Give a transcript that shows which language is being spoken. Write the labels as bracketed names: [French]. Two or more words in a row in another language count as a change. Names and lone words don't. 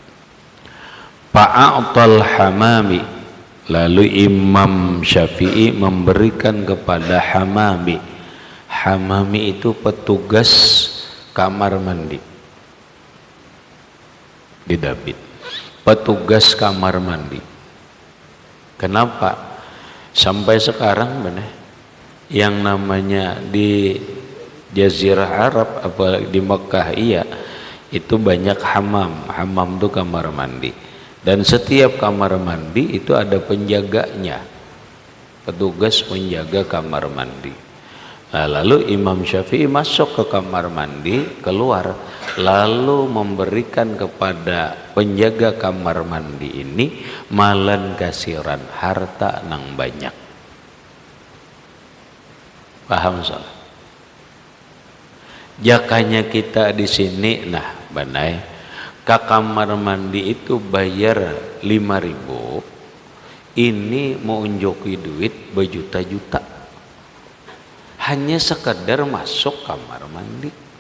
[Arabic] فأعطى الحمامي, [Indonesian] lalu Imam Syafi'i memberikan kepada hamami. Hamami itu petugas kamar mandi. Didabit, petugas kamar mandi. Kenapa? Sampai sekarang benar, yang namanya di Jazirah Arab, apalagi di Mekah, itu banyak hamam. Hamam itu kamar mandi. Dan setiap kamar mandi itu ada penjaganya, petugas penjaga kamar mandi. Nah, lalu Imam Syafi'i masuk ke kamar mandi, keluar, lalu memberikan kepada penjaga kamar mandi ini [Arabic] مالا كثيرا, [Banjar] harta nang banyak. [Indonesian] Paham soal? [Banjar] Jakanya kita di sini, nah banai, ke kamar mandi itu bayar 5.000, ini mau unjoki duit berjuta-juta hanya sekedar masuk kamar mandi.